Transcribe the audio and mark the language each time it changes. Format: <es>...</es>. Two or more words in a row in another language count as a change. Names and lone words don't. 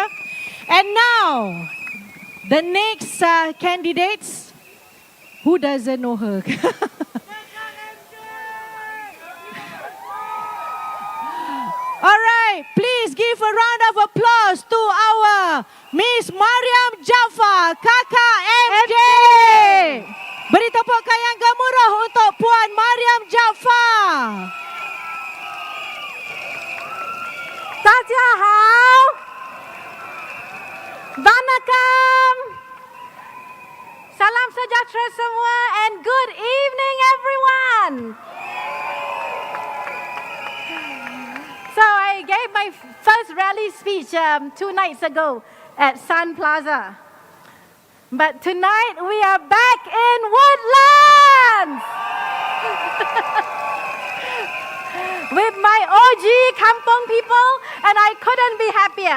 <en>And now, the next candidates. Who doesn't know her? All right, please give a round of applause to our Miss Mariam Jaafar, Kakak MJ.</en> <ms>Beri tepukan yang gemuruh untuk Puan Mariam Jaafar.</ms> <zh>大家好</zh> <en>Vanakkam</en> <ms>Salam sejahtera semua</ms> <en>and good evening everyone. So I gave my first rally speech 2 nights ago at Sun Plaza. But tonight we are back in Woodlands with my OG Kampong people, and I couldn't be happier.</en>